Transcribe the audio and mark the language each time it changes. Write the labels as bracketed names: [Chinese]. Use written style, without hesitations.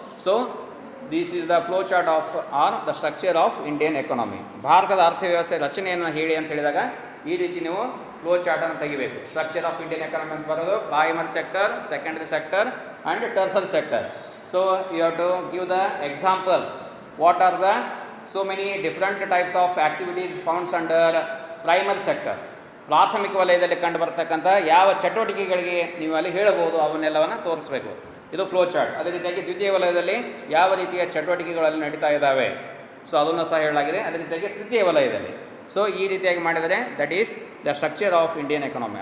[English] So this is the flow chart of or the structure of Indian economy. [Kannada] ಭಾರತದ ಅರ್ಥವ್ಯವಸ್ಥೆ ರಚನೆಯನ್ನು ಹೇಳಿ ಅಂತ ಹೇಳಿದಾಗ ಈ ರೀತಿ ನೀವು ಫ್ಲೋ ಚಾರ್ಟನ್ನು ತೆಗಿಬೇಕು. [English] structure of Indian economy [Kannada] ಅಂತ ಬರೋದು [English] Primary sector, secondary sector and tertiary sector. So you have to give the examples. What are the so many different types of activities found under primary sector. [Kannada] ಪ್ರಾಥಮಿಕ ವಲಯದಲ್ಲಿ ಕಂಡು ಬರ್ತಕ್ಕಂಥ ಯಾವ ಚಟುವಟಿಕೆಗಳಿಗೆ ನೀವು ಅಲ್ಲಿ ಹೇಳಬಹುದು ಅವನ್ನೆಲ್ಲವನ್ನು ತೋರಿಸಬೇಕು. ಇದು ಫ್ಲೋ ಚಾರ್ಟ್. ಅದೇ ರೀತಿಯಾಗಿ ದ್ವಿತೀಯ ವಲಯದಲ್ಲಿ ಯಾವ ರೀತಿಯ ಚಟುವಟಿಕೆಗಳಲ್ಲಿ ನಡೀತಾ ಇದ್ದಾವೆ, ಸೊ ಅದನ್ನು ಸಹ ಹೇಳಲಾಗಿದೆ. ಅದೇ ರೀತಿಯಾಗಿ ತೃತೀಯ ವಲಯದಲ್ಲಿ. ಸೊ ಈ ರೀತಿಯಾಗಿ ಮಾಡಿದರೆ [English] That is the structure of Indian economy.